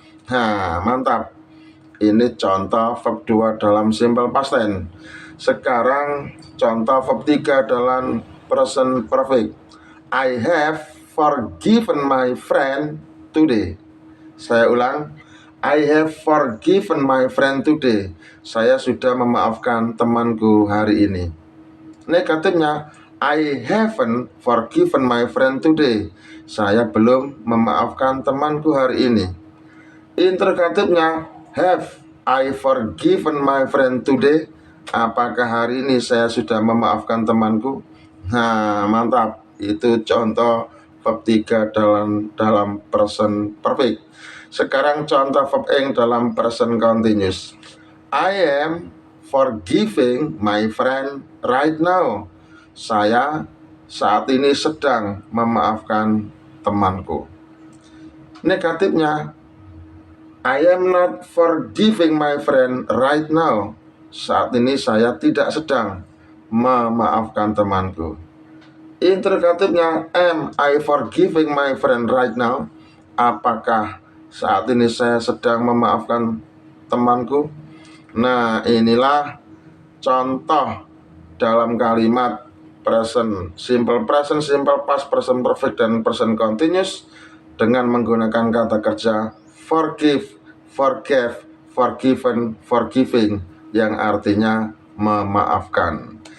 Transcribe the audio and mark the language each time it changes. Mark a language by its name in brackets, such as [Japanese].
[Indonesian] Nah, mantap. Ini contoh verb 2 dalam simple past tense. Sekarang contoh verb 3 dalam present perfect. [English] I have forgiven my friend today. [Indonesian] Saya ulang, [English] I have forgiven my friend today. [Indonesian] Saya sudah memaafkan temanku hari ini. Negatifnya, [English] I haven't forgiven my friend today. [Indonesian] Saya belum memaafkan temanku hari ini. Interrogatifnya, [English] have I forgiven my friend today? [Indonesian] Apakah hari ini saya sudah memaafkan temanku? Nah, mantap. Itu contoh verb 3 dalam present perfect. Sekarang contoh verb ing dalam present continuous. [English] I am forgiving my friend right now. [Indonesian] Saya saat ini sedang memaafkan temanku. Negatifnya, [English] I am not forgiving my friend right now. [Indonesian] Saat ini saya tidak sedang memaafkan temanku. Interrogatifnya, [English] am I forgiving my friend right now? [Indonesian] Apakah saat ini saya sedang memaafkan temanku? Nah, inilah contoh dalam kalimat present simple present, simple past, present perfect, dan present continuous dengan menggunakan kata kerja forgive, forgave, forgiven, forgiving, yang artinya memaafkan.